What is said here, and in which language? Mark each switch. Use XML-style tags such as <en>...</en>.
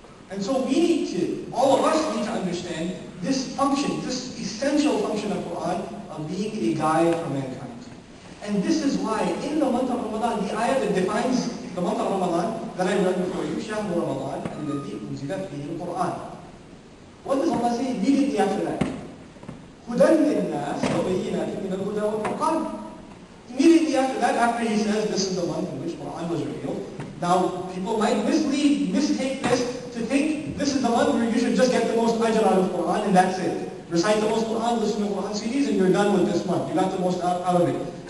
<en>And so we need to, all of us need to understand this function, this essential function of Quran of being a guide for mankind. And this is why in the month of Ramadan, the ayah that defines the month of Ramadan that I read before you,</en> <ar>شهر رمضان الذي أنزل فيه القرآن.</ar> <en>What does Allah say immediately after that?</en> <ar>هدى للناس وبينات من الهدى والفرقان.</ar> <en>Immediately after that, after he says this is the month in which Quran was revealed, now people might mistake this to think this is the month where you should just get the most ajr out of Quran and that's it. Recite the most Quran, listen to Quran CDs, and you're done with this month. You got the most out of it.</en>